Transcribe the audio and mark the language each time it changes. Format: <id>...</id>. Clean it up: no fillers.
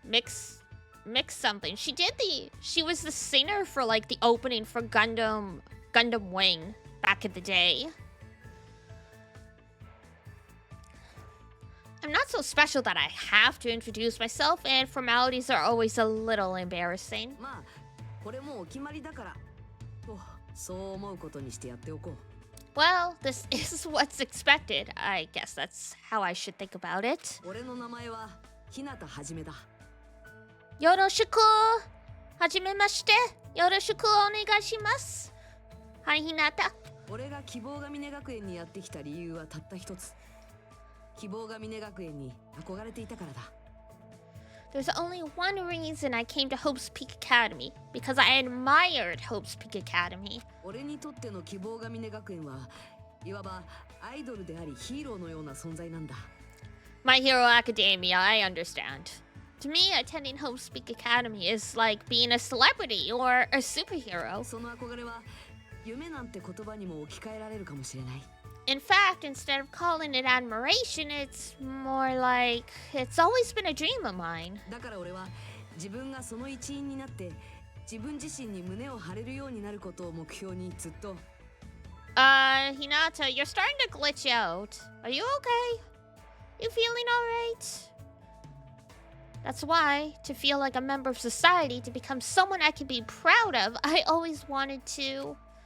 <en>Mix something. She was the singer for like the opening for Gundam Wing back in the day. I'm not so special that I have to introduce myself, and formalities are always a little embarrassing.</en> <ja>まあ、これもお決まりだから。と、そう思うことにしてやっておこう。</ja> <en>Well, this is what's expected. I guess that's how I should think about it.</en> <ja>俺の名前は日向はじめだ。よろしく。はじめまして。よろしくお願いします。はい、日向。俺が希望が峰学園にやってきた理由はたった一つ。希望が峰学園に憧れていたからだ。</ja> <en>There's only one reason I came to Hope's Peak Academy, because I admired Hope's Peak Academy.</en> <ja>俺にとっての希望が峰学園はいわばアイドルでありヒーローのような存在なんだ。</ja> <en>My Hero Academia, I understand. To me, attending Hope's Peak Academy is like being a celebrity or a superhero.</en> <ja>その憧れは夢なんて言葉にも置き換えられるかもしれない。</ja> <en>In fact, instead of calling it admiration, it's more like it's always been a dream of mine.</en> <ja>だから俺は自分がその一員になって自分自身に胸を張れるようになることを目標にずっと。</ja> <en>Hinata, you're starting to glitch out. Are you okay? You feeling alright? That's why, to feel like a member of society, to become someone I can be proud of, I always wanted to.</en>